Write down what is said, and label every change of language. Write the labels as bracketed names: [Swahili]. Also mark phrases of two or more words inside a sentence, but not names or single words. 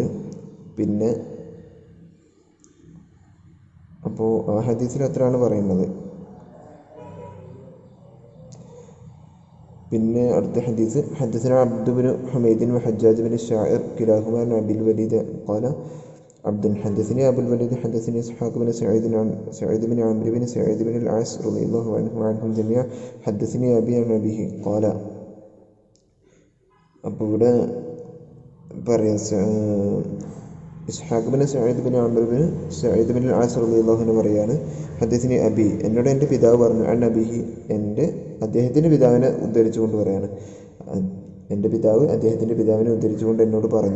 [Malayalam] പിന്നെ അപ്പോൾ ആ ഹദീസിൽ അത്രയാണ് പറയുന്നത്. പിന്നെ അടുത്ത ഹദീസ്, [Arabic] حدثنا عبد بن حميد وحجاج بن شاعر كلاهما عن أبي الوليد قال عبد حدثني أبو الوليد حدثني إسحاق بن سعيد بن عمرو بن سعيد بن العاص رضي الله عنه وعنهم جميعا حدثني أبي عن أبيه قال. [Malayalam] അപ്പോൾ ഇവിടെ പറയാം ഇസ്ഹാഖ് ബിൻ സഈദ് ബിൻ അംർ ബിൻ സഈദ് ബിൻ ആസ് [Arabic] رضي الله عنه [Malayalam] പറയാണ് [Arabic] حدثني أبي, [Malayalam] എന്നോട് എൻ്റെ പിതാവ് പറഞ്ഞു, [Arabic] عن أبيه, [Malayalam] അദ്ദേഹത്തിൻ്റെ പിതാവിനെ ഉദ്ധരിച്ചുകൊണ്ട് പറയാണ്, എൻ്റെ പിതാവ് അദ്ദേഹത്തിൻ്റെ പിതാവിനെ ഉദ്ധരിച്ചുകൊണ്ട് എന്നോട് പറഞ്ഞു.